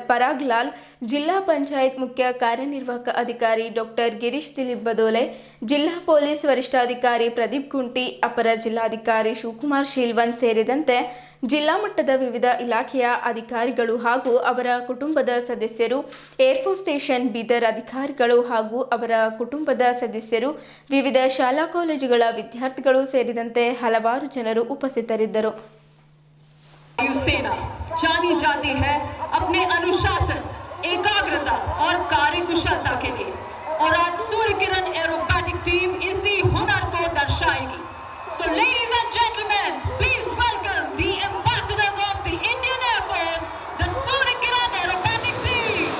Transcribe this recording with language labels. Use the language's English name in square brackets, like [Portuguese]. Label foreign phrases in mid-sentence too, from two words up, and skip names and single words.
[Kannada] ಪರಾಗ್ ಲಾಲ್, ಜಿಲ್ಲಾ ಪಂಚಾಯತ್ ಮುಖ್ಯ ಕಾರ್ಯನಿರ್ವಾಹಕ ಅಧಿಕಾರಿ ಡಾಕ್ಟರ್ ಗಿರೀಶ್ ದಿಲೀಪ್ ಬದೋಲೆ, ಜಿಲ್ಲಾ ಪೊಲೀಸ್ ವರಿಷ್ಠಾಧಿಕಾರಿ ಪ್ರದೀಪ್ ಕುಂಟಿ, ಅಪರ ಜಿಲ್ಲಾಧಿಕಾರಿ ಶಿವಕುಮಾರ್ ಶೀಲ್ವನ್ ಸೇರಿದಂತೆ ಜಿಲ್ಲಾ ಮಟ್ಟದ ವಿವಿಧ ಇಲಾಖೆಯ ಅಧಿಕಾರಿಗಳು ಹಾಗೂ ಅವರ ಕುಟುಂಬದ ಸದಸ್ಯರು, ಏರ್ಫೋರ್ಸ್ ಸ್ಟೇಷನ್ ಬೀದರ್ ಅಧಿಕಾರಿಗಳು ಹಾಗೂ ಅವರ ಕುಟುಂಬದ ಸದಸ್ಯರು, ವಿವಿಧ ಶಾಲಾ ಕಾಲೇಜುಗಳ ವಿದ್ಯಾರ್ಥಿಗಳು ಸೇರಿದಂತೆ ಹಲವಾರು ಜನರು ಉಪಸ್ಥಿತರಿದ್ದರು. [Hindi] वायुसेना जानी जाती है अपने अनुशासन, एकाग्रता और कार्यकुशलता के लिए और आज सूर्यकिरण एरोबैटिक टीम इसी हुनर को दर्शाएगी. [English] So ladies and gentlemen, please welcome the ambassadors of the Indian Air Force, the Suryakiran Aerobatic Team.